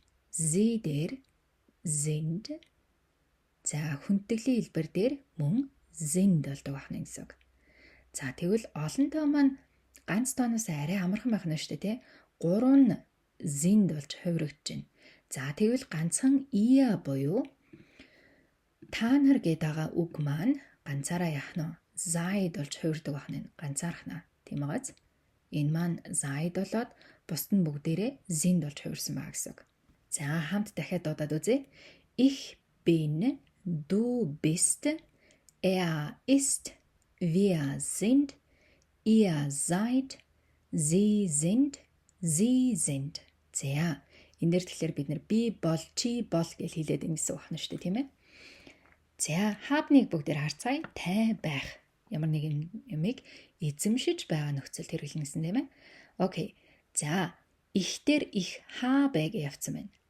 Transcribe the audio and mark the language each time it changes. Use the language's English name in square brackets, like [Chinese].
[German] Sie дээр sind. [Mongolian] За хүндэтгэлийн хэлбэр дээр мөн sind болдог байна гэсэн үг. За тэгвэл олон тоо маань ганц тооноос арай амархан байх нь шүү дээ тий. 3 нь sind болж хувирагдж байна. За тэгвэл ганцхан ia буюу та нар гэдэг байгаа үг маань ганцаараа яах нь seid болж хувирдаг байна. Ганцаархнаа. Тийм байгааз. Энэ маань seid болоод бусд нь бүгдээрээ sind болж хувирсан байгаа гэсэн үг. За хамт дахиад дуудаад үзье. [German] Ich bin, du bist, ist, wir sind, ihr seid, sie sind, sie sind. [Mongolian] За энэ дээр тэгэхээр бид нар би бол, чи бол гэж хэлээд байгаа гэсэн үг байна шүү дээ, тийм ээ. За хабныг бүгдээр харцгаая. Тай байх. Ямар нэгэн юмыг эзэмшиж байгаа нөхцөлд хэрэглэнэ гэсэн тийм ээ. Окей. За ich дээр [German] ich habe [Mongolian] гэж явцсан байна.